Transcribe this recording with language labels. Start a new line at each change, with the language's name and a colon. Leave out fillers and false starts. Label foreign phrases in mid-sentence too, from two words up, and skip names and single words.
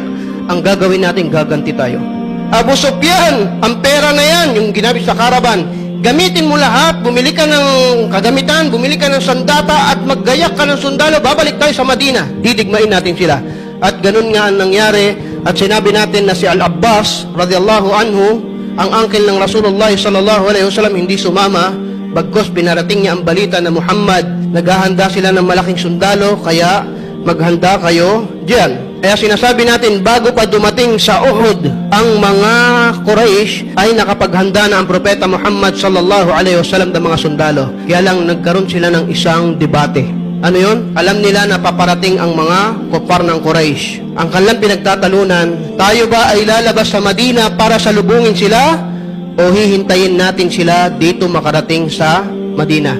Filipino: Ang gagawin natin, gaganti tayo. Abu Sufyan, ang pera na yan, yung ginamit sa karaban, gamitin mo lahat, bumili ka ng kagamitan, bumili ka ng sandata at maggayak ka ng sundalo, babalik tayo sa Madina, didigmain natin sila. At ganun nga ang nangyari, at sinabi natin na si Al-Abbas
Arabic: رضي الله عنه,
Filipino: ang uncle ng Rasulullah
Arabic: صلى الله عليه وسلم,
Filipino: hindi sumama, bagkos binarating niya ang balita na Muhammad, naghahanda sila ng malaking sundalo, kaya maghanda kayo diyan. Kaya sinasabi natin, bago pa dumating sa Uhud, ang mga Quraysh ay nakapaghanda na ang Propeta Muhammad
Arabic: صلى الله عليه وسلم
Filipino: ng mga sundalo. Kaya lang nagkaroon sila ng isang debate. Ano yon? Alam nila na paparating ang mga kupar ng Quraysh. Ang kanilang pinagtatalunan, tayo ba ay lalabas sa Madina para salubungin sila o hihintayin natin sila dito makarating sa Madina?